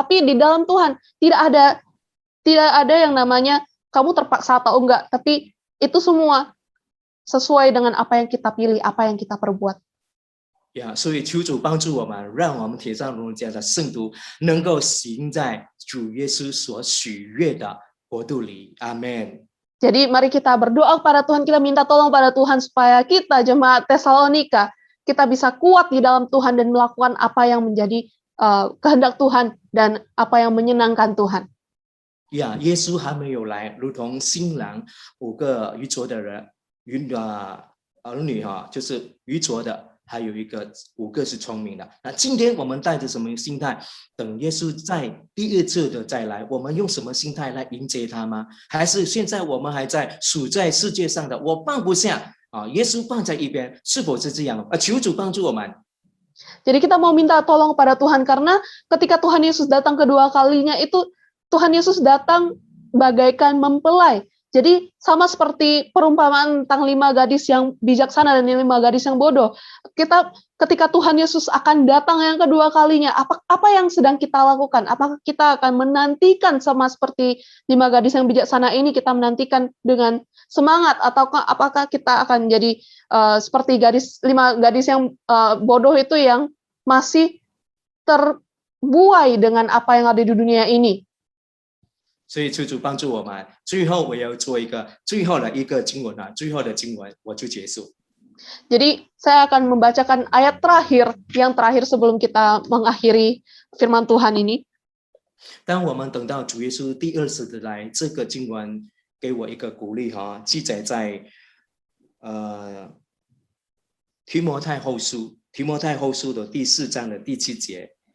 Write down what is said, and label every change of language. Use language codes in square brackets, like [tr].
[id] Tapi di dalam Tuhan tidak ada yang namanya kamu terpaksa atau enggak. Tapi itu semua sesuai dengan apa yang kita pilih, apa yang kita perbuat. [zh] 所以求主帮助我们，让我们铁上荣家的圣徒能够行在主耶稣所喜悦的国度里。阿们。 [id] Jadi mari kita berdoa kepada Tuhan, kita minta tolong pada Tuhan supaya kita jemaat Tesalonika kita bisa kuat di dalam Tuhan dan melakukan apa yang menjadi kehendak Tuhan dan apa yang menyenangkan Tuhan. [zh] 耶稣还没有来，如同新郎5个愚拙的人，儿女就是愚拙的。还有5个是聪明的。那今天我们带着什么心态？等耶稣在第二次的再来，我们用什么心态来迎接他吗？还是现在我们还在属在世界上的，我放不下耶稣放在一边，是否是这样？求主帮助我们。 [id] Jadi kita mau minta tolong pada Tuhan karena ketika Tuhan Yesus datang kedua kalinya itu Tuhan Yesus datang bagaikan mempelai. Jadi sama seperti perumpamaan tentang 5 gadis yang bijaksana dan 5 gadis yang bodoh. Ketika Tuhan Yesus akan datang yang kedua kalinya, apa yang sedang kita lakukan? Apakah kita akan menantikan sama seperti 5 gadis yang bijaksana ini, kita menantikan dengan semangat, ataukah apakah kita akan jadi seperti 5 gadis yang bodoh itu yang masih terbuai dengan apa yang ada di dunia ini? [zh] 所以求主帮助我们。最后我要做最后的一个经文啊，最后的经文我就结束。 [id] Jadi saya akan membacakan ayat yang terakhir sebelum kita mengakhiri firman Tuhan ini. [zh] 当我们等到主耶稣第二次的来，这个经文给我一个鼓励哈，记载在提摩太后书的第4章的第7节。